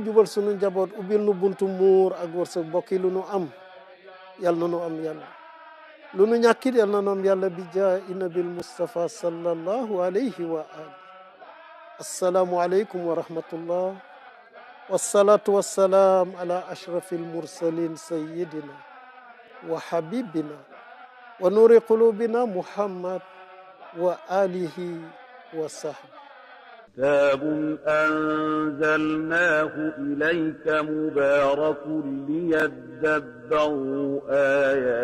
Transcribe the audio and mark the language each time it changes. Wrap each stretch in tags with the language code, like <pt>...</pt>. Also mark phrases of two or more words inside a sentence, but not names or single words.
<wo>jubal sunu njaboot ubbil nu buntu muur ak wërsëg bokki lu nu am yal na nu am yàlla lu nu ñàkkit yal na nu am yàlla bi jaahi nabil Mustafa</wo> <ar>صلى الله عليه وآل السلام عليكم ورحمة الله والصلاة والسلام على أشرف المرسلين سيدنا وحبيبنا ونور قلوبنا محمد وآله وصحبه كتاب أنزلناه إليك مبارك ليدبروا آياته</ar>